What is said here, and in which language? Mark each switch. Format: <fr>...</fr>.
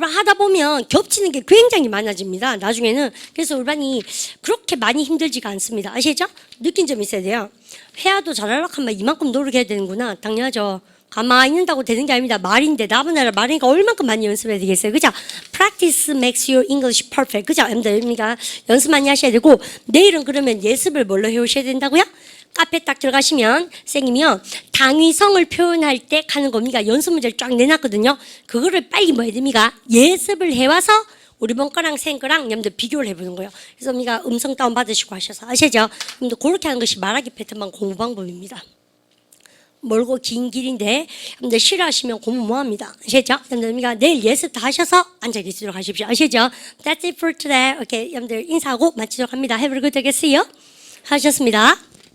<ko>우리 하다 보면 겹치는 게 굉장히 많아집니다. 나중에는. 그래서 우리반이 그렇게 많이 힘들지가 않습니다. 아시죠? 느낀 점 있어야 돼요. 회화도 잘하려고 하면 이만큼 노력해야 되는구나. 당연하죠. 가만히 있는다고 되는 게 아닙니다. 말인데 나보다 말이니까 얼만큼 많이 연습해야 되겠어요. 그죠?</ko> <en>Practice makes your English perfect.</en> <ko>그죠? 여러분들 연습 많이 하셔야 되고 내일은 그러면 예습을 뭘로 해오셔야 된다고요? 카페 딱 들어가시면 선생님이요 당위성을 표현할 때 하는 겁니다. 연습 문제를 쫙 내놨거든요. 그거를 빨리 뭐 해야 됩니까? 예습을 해와서 우리 번 거랑 생 거랑 여러분들 비교를 해보는 거예요. 그래서 우리가 음성 다운 받으시고 하셔서 아시죠? 여러분들 그렇게 하는 것이 말하기 패턴만 공부 방법입니다. 멀고 긴 길인데 여러분들 싫어하시면 공부 뭐합니다. 아시죠? 여러분들 내일 예습 다 하셔서 앉아 계시도록 하십시오. 아시죠?</ko> <en>That's it for today.</en> <ko>오케이, 여러분들 인사하고 마치도록 합니다.</ko> <en>Have a good day.</en> <ko>하셨습니다.</ko>